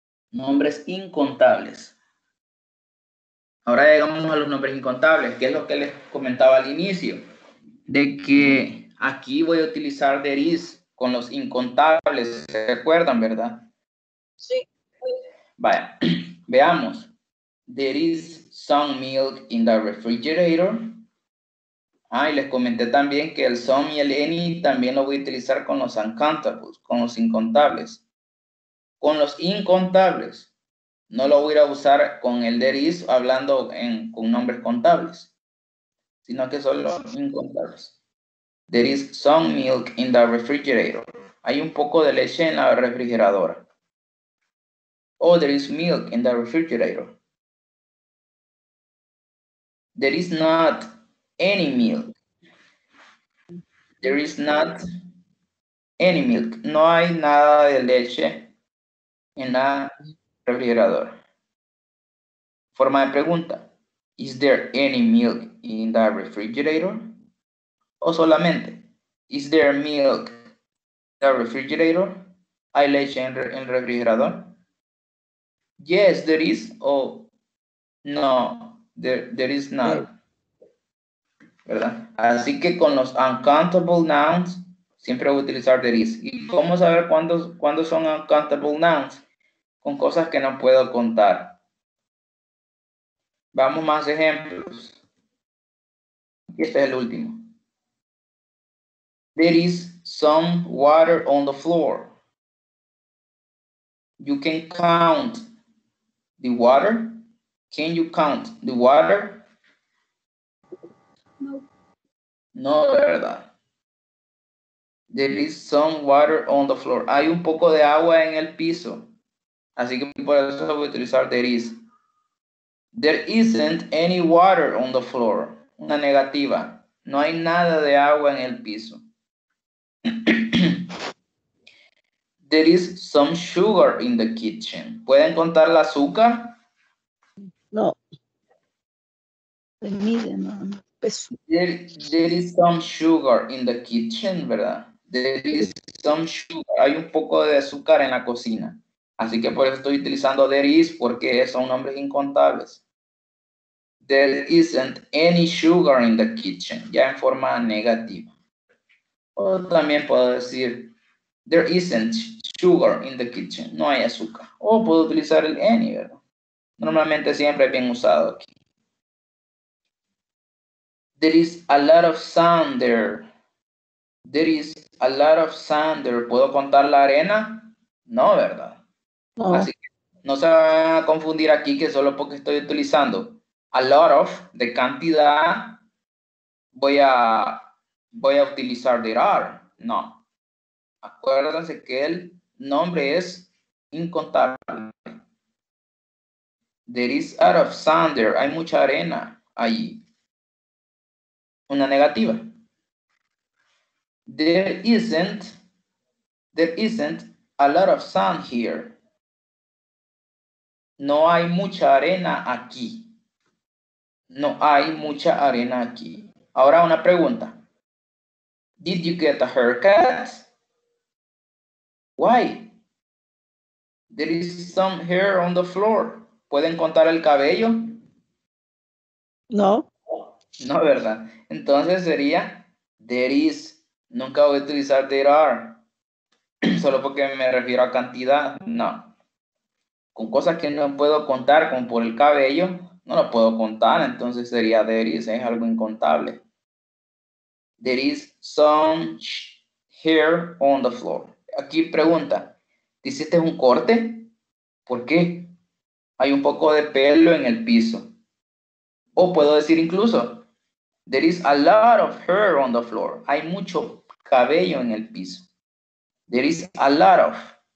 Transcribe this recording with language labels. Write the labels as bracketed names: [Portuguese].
[Spanish] Nombres incontables. Ahora llegamos a los nombres incontables, que es lo que les comentaba al inicio. De que aquí voy a utilizar there is con los incontables. ¿Se recuerdan, verdad? Sí. Vaya, veamos. [English] There is some milk in the refrigerator. [Spanish] Y les comenté también que el some y el any también lo voy a utilizar con los uncountables, con los incontables. Con los incontables, no lo voy a ir a usar con el there is hablando con nombres contables, sino que son los incontables. [English] There is some milk in the refrigerator. [Spanish] Hay un poco de leche en la refrigeradora. [English] Oh, there is milk in the refrigerator. There is not any milk. There is not any milk. [Spanish] No hay nada de leche en la refrigeradora. Forma de pregunta. [English] Is there any milk in the refrigerator? [Spanish] O solamente, [English] is there milk in the refrigerator? [Spanish] ¿Hay leche en el refrigerador? [English] Yes, there is. Oh, no, there is not. [Spanish] ¿verdad? Así que con los uncountable nouns siempre voy a utilizar there is. ¿Y cómo saber cuándo son uncountable nouns? Con cosas que no puedo contar. Vamos más ejemplos. Y este es el último. [English] There is some water on the floor. You can count the water. Can you count the water? No. [Spanish] No, ¿verdad? [English] There is some water on the floor. [Spanish] Hay un poco de agua en el piso. Así que por eso voy a utilizar there is. [English] There isn't any water on the floor. [Spanish] Una negativa. No hay nada de agua en el piso. [English] There is some sugar in the kitchen. [Spanish] ¿Pueden contar el azúcar? No. Se mide, no. Peso. [English] There is some sugar in the kitchen, [Spanish] ¿verdad? [English] There is some sugar. [Spanish] Hay un poco de azúcar en la cocina. Así que por eso estoy utilizando there is, porque son nombres incontables. [English] There isn't any sugar in the kitchen, [Spanish] ya en forma negativa. O también puedo decir, [English] there isn't sugar in the kitchen, [Spanish] no hay azúcar. O puedo utilizar el any, ¿verdad? Normalmente siempre es bien usado aquí. [English] There is a lot of sand there. There is a lot of sand there. [Spanish] ¿Puedo contar la arena? No, ¿verdad? No. Así que no se van a confundir aquí que solo porque estoy utilizando a lot of de cantidad voy a utilizar there are. No. Acuérdense que el nombre es incontable. [English] There is a lot of sand there. [Spanish] Hay mucha arena allí. Una negativa. [English] There isn't a lot of sand here. [Spanish] No hay mucha arena aquí. No hay mucha arena aquí. Ahora una pregunta. [English] Did you get a haircut? Why? There is some hair on the floor. [Spanish] ¿Pueden contar el cabello? No. No, ¿verdad? Entonces sería there is. Nunca voy a utilizar there are. Solo porque me refiero a cantidad. No. Con cosas que no puedo contar, como por el cabello, no lo puedo contar. Entonces sería there is. Es algo incontable. [English] There is some hair on the floor. [Spanish] Aquí pregunta, ¿hiciste un corte? ¿Por qué? Hay un poco de pelo en el piso. O puedo decir incluso, [English] there is a lot of hair on the floor. [Spanish] Hay mucho cabello en el piso. [English] There is a lot of.